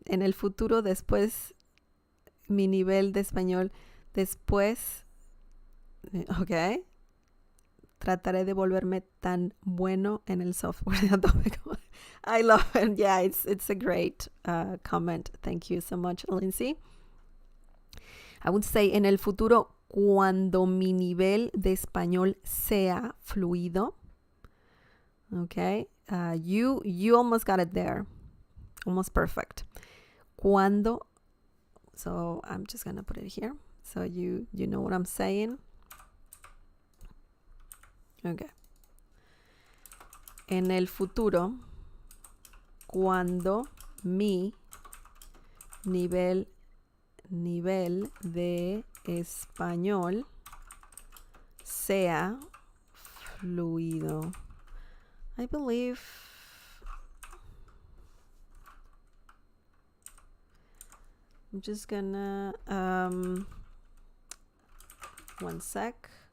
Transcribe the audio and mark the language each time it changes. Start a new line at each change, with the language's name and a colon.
Spanish: En el futuro, después, mi nivel de español, después, okay. Trataré de volverme tan bueno en el software de Adobe.
English: I love it. Yeah, it's a great comment. Thank you so much, Lindsay. I would say
Spanish: en el futuro, cuando mi nivel de español sea fluido.
English: Okay, you almost got it there. Almost perfect. Cuando, so I'm just gonna put it here so you know what I'm saying. Okay.
Spanish: En el futuro, cuando mi nivel de español sea fluido.
English: I believe I'm just gonna one sec.